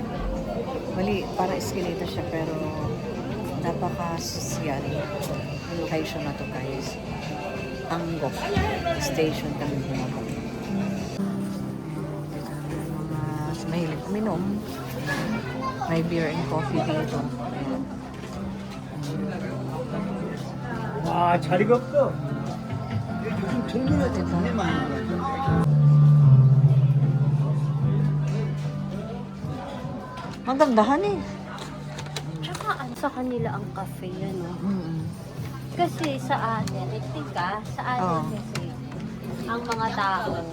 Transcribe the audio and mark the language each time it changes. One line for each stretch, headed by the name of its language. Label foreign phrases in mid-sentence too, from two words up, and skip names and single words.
Filipino: Mali, para eskinita siya pero napaka-sosyal yung location na to guys. Anggok station kami bumaba. Mga mahilig uminom. May
English: beer and coffee
Filipino: dito.
Korean: 아 자리가 없어. 요즘 정리가 됐네.
Filipino: Magandahan eh. Tsaka sa kanila ang cafe yan, no? Mm-mm. Kasi sa atin, etika, sa atin Oo. kasi, ang mga tao,